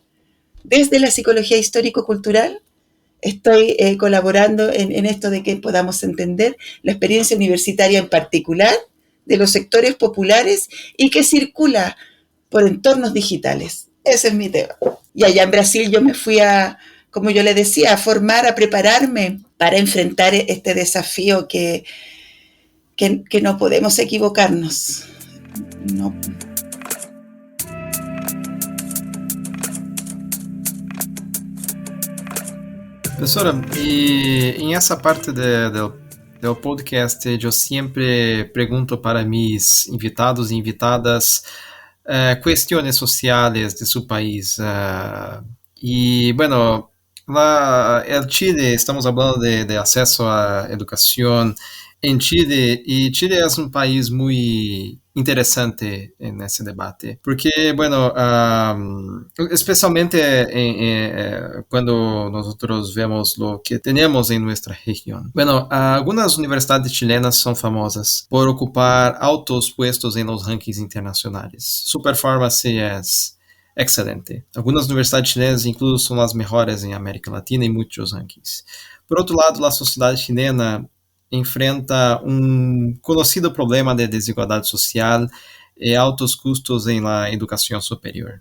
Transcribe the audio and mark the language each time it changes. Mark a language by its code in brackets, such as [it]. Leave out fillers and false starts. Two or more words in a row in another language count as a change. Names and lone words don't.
[es] Desde la psicología histórico-cultural estoy colaborando en esto de que podamos entender la experiencia universitaria en particular de los sectores populares y que circula por entornos digitales. Ese es mi tema. Y allá en Brasil yo me fui como yo le decía, a formar, a prepararme para enfrentar este desafío que no podemos equivocarnos. No. [pt] Professora, e em essa parte do podcast, eu sempre pergunto para [es] mis invitados [pt] e invitadas questões sociais de seu país. E, [es] bueno, el Chile, [pt] estamos falando de acesso à educação em Chile, e Chile é um país muito interessante nesse debate, porque, bueno, especialmente quando nós vemos o que temos em nossa região. Bueno, algumas universidades chilenas são famosas por ocupar altos puestos em los rankings internacionais. Su performance é excelente. Algumas universidades chilenas, incluso, são as melhores em América Latina em muitos rankings. Por outro lado, a sociedade chilena enfrenta conhecido problema de desigualdade social e altos custos em la educação superior.